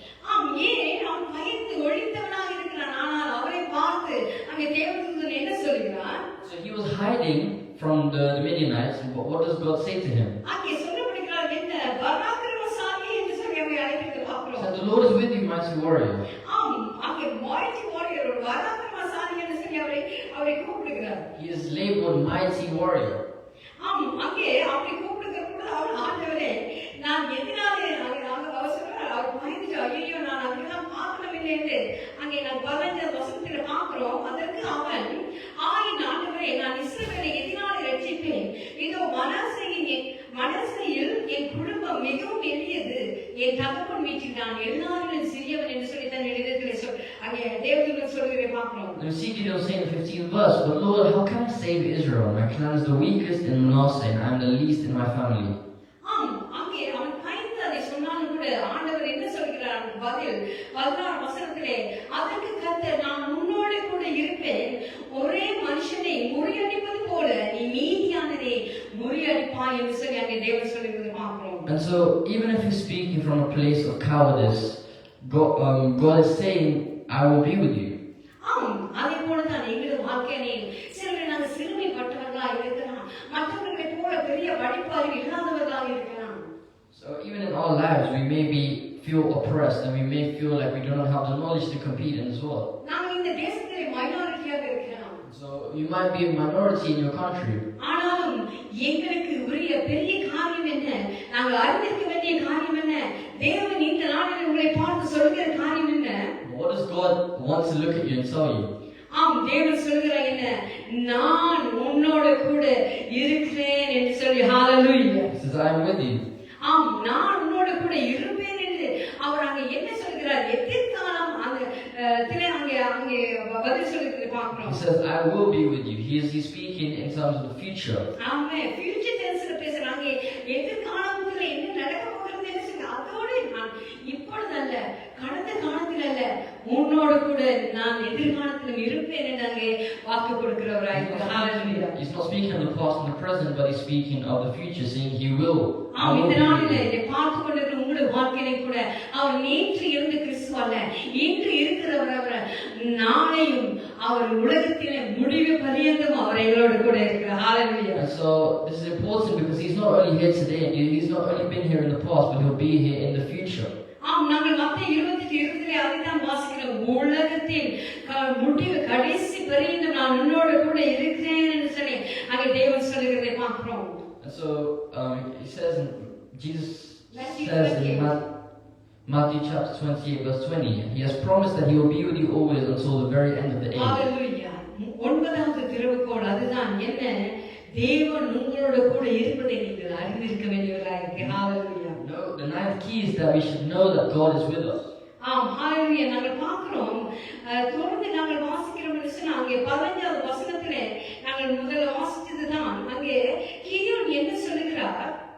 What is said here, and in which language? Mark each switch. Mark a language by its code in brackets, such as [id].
[ta] ஆம், ஏன் அவன் பயந்து ஒழித்தவனாக இருக்கிறான், ஆனால் அவரை பார்த்து அங்கே தேவதூதன் என்ன சொல்கிறார்? [en] So he was hiding from the Midianites. What does God say to him? [ta] அங்கே சொல்லப்படுகிறார் என்ன? பராக்கிரமசாலி என்று சொல்லி அவரை அழைக்கிறது பார்க்கிறோம். [en] Said, the Lord is with you, mighty warrior. [ta] ஆம், அங்கே [en] mighty warrior, [ta] பராக்கிரமசாலி என்று சொல்லி அவரை கூப்பிடுகிறார். [en] He is labeled mighty warrior. [ta] ஆம், அங்கே அவரை கூப்பிடுகிற பொழுது அவர் ஆண்டவரே நான் எதனாலே அவர் சொல்றார், அவர் பயந்துட்டு ஐயோ நான் அதெல்லாம் பார்க்கவில்லை என்று அங்கே நான் 15 வசனத்தில் பார்க்கிறோம். அதற்கு அவன் ஆண்டவரே நான் இஸ்ரவேலை எதனாலே ரட்சிப்பேன், இதோ மனசையில் என் குடும்பம் மிகவும் எளியது, என் தகப்பன் வீட்டில் நான் எல்லாரிலும் சிறியவன் என்று சொல்லி தன் இடத்திலே அங்கே தேவதூதன் சொல்கிறதை பார்க்கிறோம். [en] And we see Gideon saying in the 15th verse, but Lord, how can I save Israel? My clan is the weakest in Manasseh, and I am the least in my family. [ta] ஆம், அங்கே அவன் பயந்து அதை சொன்னாலும் கூட ஆண்டவர் என்ன சொல்கிறார்? பதில் 16 வசனத்திலே அதற்கு கர்த்தர் நான் உன்னோடு கூட இருப்பேன், ஒரே மனுஷனை முறியடிப்பது போல நீ மீதியானதை முறியடிப்பாய் என்று சொல்லி அங்கே தேவன் சொல்லுகிறது பார்க்கிறோம். [en] And so even if he's speaking from a place of cowardice, God is saying, I will be with you. [ta] ஆம், அதே போலதான் எங்களது வாழ்க்கையிலே சிலர் நாங்கள் சிறுமைப்பட்டவர்களாக இருக்கலாம், மற்றவர்களை போல பெரிய படிப்பறிவு இல்லாதவர்களாக இருக்கலாம். [en] So even in our lives, we may be feel oppressed and we may feel like we do not have the knowledge to compete in this world. [ta] நாங்கள் இந்த தேசத்திலே மைனாரிட்டியாக இருக்கிறோம். [en] So you might be a minority in your country. [ta] ஆனாலும் எங்களுக்கு உரிய பெரிய காரியம் என்ன, நாங்கள் அறிந்திருக்க வேண்டிய காரியம் என்ன, தேவன் இந்த நாளில் உங்களை பார்த்து சொல்கிற காரியம் என்ன? [en] What does God want to look at you and tell you? [ta] ஆம், தேவன் சொல்கிறார் என்ன, நான் உன்னோடு கூட இருக்கிறேன் என்று சொல்லி. ஹalleluya. [en] He says, I am with you. [ta] ஆம், நான் உன்னோடு கூட இருப்பேன் என்று அவர் அங்கே என்ன சொல்கிறார், எதிர்காலம் அந்த அங்கே பதில் சொல்கிறது பார்க்கிறோம். [en] He says, I will be with you. He is speaking in terms of the future. [ta] Amen. [en] future டென்ஸ்ல [ta] பேசுறாங்க. எதிர்காலத்துல என்ன நடக்க போகிறது என்று சொல்லி அதோட நான் இப்பொழுது அல்ல, கடந்த காலத்தில் அல்ல, உன்னோடு கூட நான் எதிர்காலத்திலும் இருப்பேன் என்று அங்கே வாக்கு கொடுக்கிறவராய். ஹalleluya. [en] He's not speaking of the past and the present, but he's speaking of the future, saying he will. [ta] ஆம், இந்த நாளில் இதை பார்த்து கொண்டிருக்கிற உங்களுடைய வாழ்க்கையை கூட அவர் நேற்று இருந்த கிறிஸ்து அல்ல, இன்று இருக்கிறவர். அவர் நாளையும் அவர் உலகத்திலே முடிவு பரியந்தம் அவர் எங்களோடு கூட இருக்கிறார். ஹalleluya. [en] And so this is important because he's not only here today, he's not only been here in the past, but he'll be here in the future. [ta] ஆம், நாங்கள் மத்தேயு 28:20 அதைத்தான் வாசிக்கிறோம். உலகத்தின் முடிவு கடைசி பரியந்தம் நான் உன்னோடு கூட இருக்கிறேன் என்று சொல்லி அங்கே தேவன் சொல்லுகிறதை பார்க்கிறோம். [en] And so he says, Jesus Matthew says 28. in Matthew chapter 28 verse 20, he has promised that he will be with you always until the very end of the age. ஹalleluya. [ta] ஒன்பதாவது திறவுகோல் அதுதான் என்ன, தேவன் உங்களோடு கூட இருப்பதை நீங்கள் அறிந்திருக்க வேண்டியவராக. ஹalleluya. [en] No, the ninth key is that we should know that God is with us. [ta] ஆம், ஹalleluya. நாங்கள் பார்க்கிறோம், தொடர்ந்து நாங்கள் வாசிக்கிறோம் என்று சொன்னா அங்கே 15வது வசனத்திலே நாங்கள் முதல்ல வாசித்ததுதான் அங்கே கிதியோன் என்ன சொல்லுகிறார்.